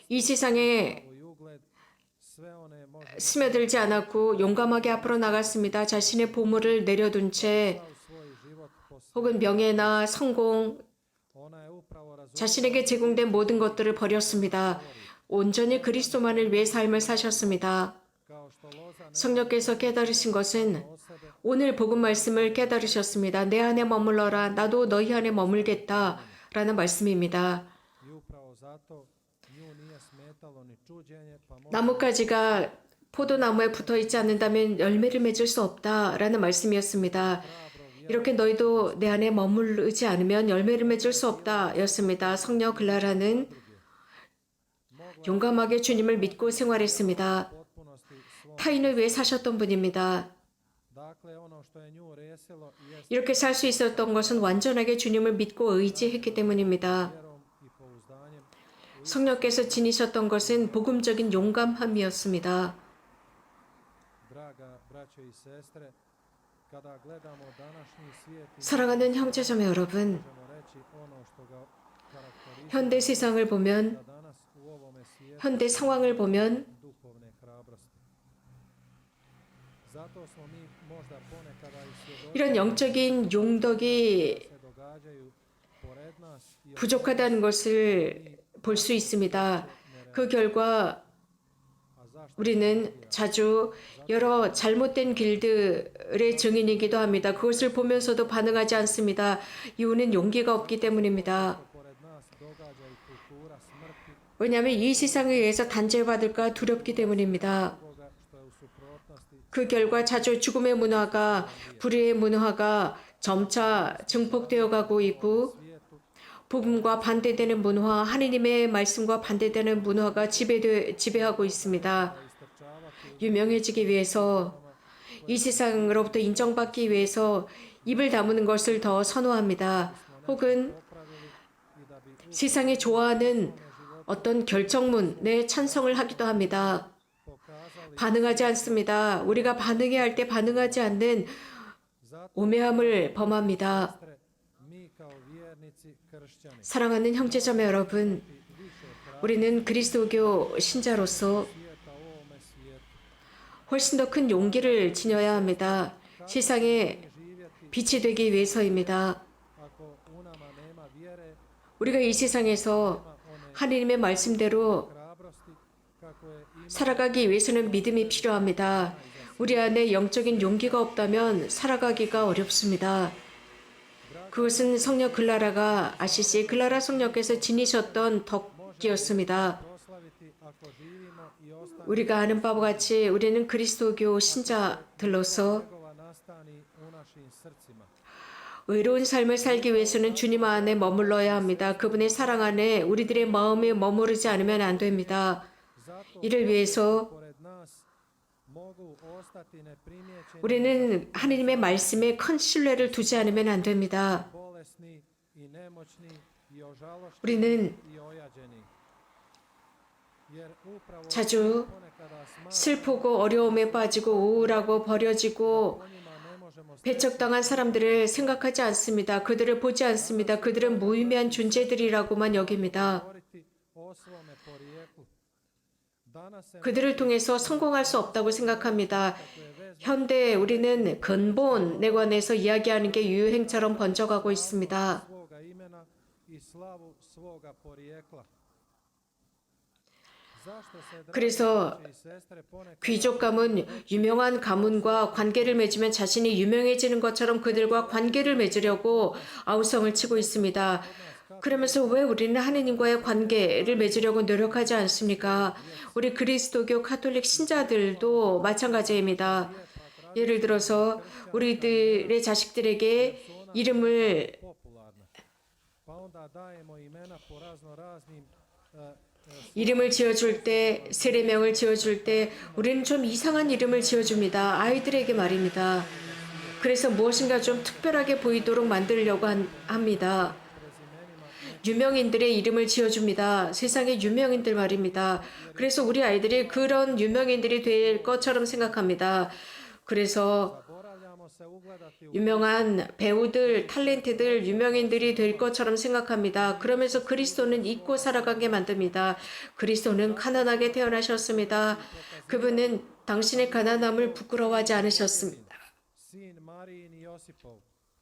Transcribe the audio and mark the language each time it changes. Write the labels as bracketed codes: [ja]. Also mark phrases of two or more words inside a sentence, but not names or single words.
[ko] 이 세상에 [hr] i ugled, sve one može [ko] 스며들지 않았고 용감하게 앞으로 나갔습니다. 자신의 보물을 내려둔 채 [hr] u svoj život [ko] 혹은 명예나 성공, [hr] Ona je upravo [ko] 자신에게 제공된 모든 것들을 버렸습니다. 온전히 그리스도만을 위해 삶을 사셨습니다. [hr] Kao što loza [ko] 성령께서 깨달으신 것은 오늘 복음 말씀을 깨달으셨습니다. 내 안에 머물러라. 나도 너희 안에 머물겠다. 라는 말씀입니다. [hr] i upravo zato nju nije smetalo ni čuđenje, pa može [ko] 나뭇가지가 포도나무에 붙어 있지 않는다면 열매를 맺을 수 없다라는 말씀이었습니다. 이렇게 너희도 내 안에 머무르지 않으면 열매를 맺을 수 없다였습니다. 성녀 글라라는 용감하게 주님을 믿고 생활했습니다. [hr] potpunosti svom. [ko] 타인을 위해 사셨던 분입니다. [hr] Dakle, ono što je nju resilo jest [ko] 이렇게 살 수 있었던 것은 완전하게 주님을 믿고 의지했기 때문입니다. [hr] vjerom i pouzdanjem. [ko] 성령께서 지니셨던 것은 복음적인 용감함이었습니다. [hr] Draga braćo i sestre, kada gledamo današnji svijet i [ko] 사랑하는 형제자매 여러분, [hr] možemo reći ono što ga karakterizira [ko] 현대 세상을 보면, [hr] da danas u ovome svijetu [ko] 현대 상황을 보면 [hr] duhovne hrabrosti. Zato smo mi možda ponekada i svjedoci [ko] 이런 영적인 용덕이 [hr] se događaju pored nas i [ko] 부족하다는 것을 볼 수 있습니다. 그 결과 [hr] a zašto [ko] 우리는 자주 여러 잘못된 길들의 증인이기도 합니다. 그것을 보면서도 반응하지 않습니다. 이유는 용기가 없기 때문입니다. [hr] pored nas događa i kultura smrti [ko] 왜냐하면 이 세상에 의해서 단죄받을까 두렵기 때문입니다. [hr] ovoga što je u suprotnosti [ko] 그 결과 자주 죽음의 문화가, 불의의 문화가 점차 증폭되어 가고 있고 [hr] svijetu [ko] 복음과 반대되는 문화, 하느님의 말씀과 반대되는 문화가 지배하고 있습니다. [hr] istrčavati [ko] 유명해지기 위해서 이 세상으로부터 인정받기 위해서 입을 다무는 것을 더 선호합니다. 혹은 [hr] popravili i da bi [ko] 세상이 좋아하는 어떤 결정문에 찬성을 하기도 합니다. [hr] pokazali [ko] 반응하지 않습니다. 우리가 반응해야 할 때 반응하지 않는 [hr] zato [ko] 오매함을 범합니다. [hr] sestre, mi kao vjernici kršćani [ko] 사랑하는 형제자매 여러분, [hr] više [ko] 우리는 그리스도교 신자로서 [hr] svijeta u ovome svijetu [ko] 훨씬 더 큰 용기를 지녀야 합니다. 세상에 [hr] živjeti [ko] 빛이 되기 위해서입니다. [hr] ako u nama nema vjere, [ko] 우리가 이 세상에서 하느님의 말씀대로 [hr] hrabrosti kako je ima [ko] 살아가기 위해서는 믿음이 필요합니다. 우리 안에 영적인 용기가 없다면 살아가기가 어렵습니다. 그것은 성녀 글라라가 아시시 글라라 성녀께서 지니셨던 덕이었습니다. [hr] proslaviti ako živimo i ostanemo [ko] 우리가 아는 바와 같이 우리는 그리스도교 신자들로서 [hr] njegova nastani u našim srcima. [ko] 의로운 삶을 살기 위해서는 주님 안에 머물러야 합니다. 그분의 사랑 안에 우리들의 마음이 머무르지 않으면 안 됩니다. [hr] Zato [ko] 이를 위해서 [hr] pored nas mogu ostati neprimjećeni [ko] 우리는 하느님의 말씀에 큰 신뢰를 두지 않으면 안 됩니다. [hr] bolesni i nemoćni i ožalošćeni [ko] 우리는 [hr] i ojađeni. Jer upravo [ko] 자주 [hr] ponekada [ko] 슬프고 어려움에 빠지고 우울하고 버려지고 o njima ne možemo 배척당한 사람들을 생각하지 않습니다. 그들을 보지 않습니다. 그들은 무의미한 존재들이라고만 여깁니다. [hr] govoriti o svome porijeklu. Danas se [ko] 그들을 통해서 성공할 수 없다고 생각합니다. 현대 우리는 근본에 관해서 이야기하는 게 유행처럼 번져가고 있습니다. [hr] svoga imena i slavu svoga porijekla. Zašto se, dragi [ko] 그래서 [hr] braće i sestre, ponekad [ko] 귀족 가문, 유명한 가문과 관계를 맺으면 자신이 유명해지는 것처럼 그들과 관계를 맺으려고 아우성을 치고 있습니다. 그러면서 왜 우리는 하느님과의 관계를 맺으려고 노력하지 않습니까? 우리 그리스도교 카톨릭 신자들도 마찬가지입니다. 예를 들어서 우리들의 자식들에게 이름을 [hr] popularna. Pa onda dajemo imena po razno raznim [ko] 이름을 지어줄 때, 세례명을 지어줄 때 우리는 좀 이상한 이름을 지어줍니다. 아이들에게 말입니다. 그래서 무엇인가 좀 특별하게 보이도록 만들려고 합니다. 유명인들의 이름을 지어줍니다. 세상의 유명인들 말입니다. 그래서 우리 아이들이 그런 유명인들이 될 것처럼 생각합니다. 그래서 [hr] zaboravljamo se ugledati u [ko] 유명한 배우들, 탤런트들, 유명인들이 될 것처럼 생각합니다. 그러면서 그리스도는 잊고 살아가게 만듭니다. 그리스도는 가난하게 태어나셨습니다. 그분은 당신의 가난함을 부끄러워하지 않으셨습니다. [hr] sin Marijin i Josipov.